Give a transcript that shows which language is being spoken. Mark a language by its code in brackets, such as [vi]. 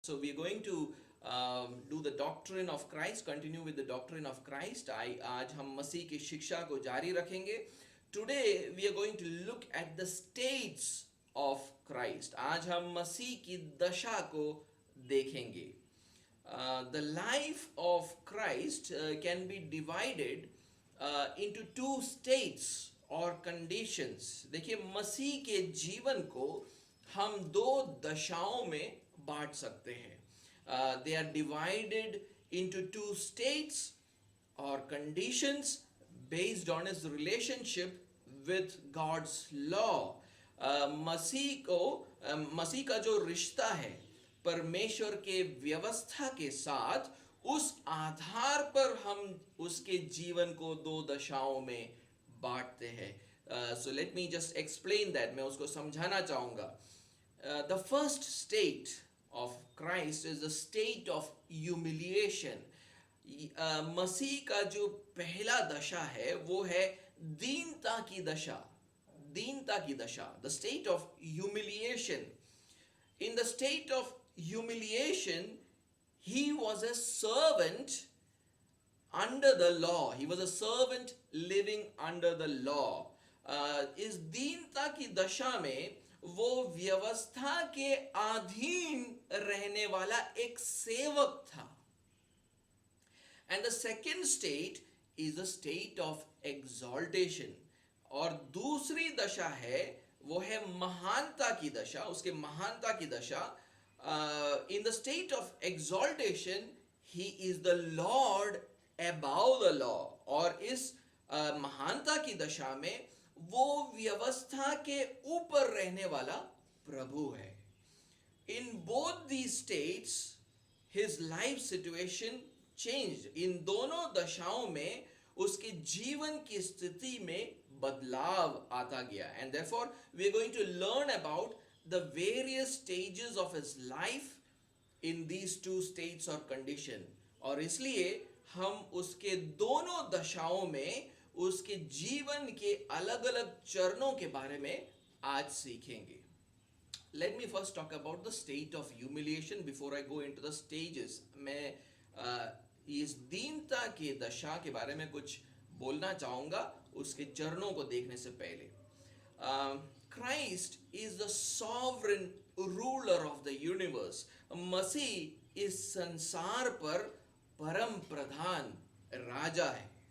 [en] So we are going to do the doctrine of Christ, continue with the doctrine of Christ. [hi] आज हम मसीह की शिक्षा को जारी रखेंगे. [en] Today we are going to look at the states of Christ. [hi] आज हम मसीह की दशा को देखेंगे. [en] The life of Christ can be divided into two states or conditions. [hi] देखिए, मसीह के जीवन को हम दो दशाओं में बांट सकते हैं. [en] They are divided into two states or conditions based on his relationship with God's law. [hi] मसीह का जो रिश्ता है परमेश्वर के व्यवस्था के साथ, उस आधार पर हम उसके जीवन को दो दशाओं में बांटते हैं. [en] So let me just explain that. [hi] मैं उसको समझाना चाहूँगा. [en] The first state of Christ is the state of humiliation. [hi] मसीह का जो पहला दशा है वो है दीनता की दशा. दीनता की दशा, [en] the state of humiliation. In the state of humiliation, he was a servant under the law. He was a servant living under the law. [hi] इस दीनता की दशा में वो व्यवस्था के अधीन रहने वाला एक सेवक था. [en] And the second state is the state of exaltation. [hi] और दूसरी दशा है वो है महानता की दशा, उसके महानता की दशा. [en] In the state of exaltation, he is the Lord above the law. [hi] और इस महानता की दशा में वो व्यवस्था के ऊपर रहने वाला प्रभु है. [en] In both these states, his life situation changed. [hi] इन दोनों दशाओं में उसके जीवन की स्थिति में बदलाव आता गया. [en] And therefore, we are going to learn about the various stages of his life in these two states or condition. [hi] और इसलिए हम उसके दोनों दशाओं में उसके जीवन के अलग अलग चरणों के बारे में आज सीखेंगे. [en] Let me first talk about the state of humiliation before I go into the stages. [hi] मैं इस दीनता के दशा के बारे में कुछ बोलना चाहूँगा उसके चरणों को देखने से पहले. [en] Christ is the sovereign ruler of the universe. [hi] मसीह इस संसार पर परम प्रधान राजा है.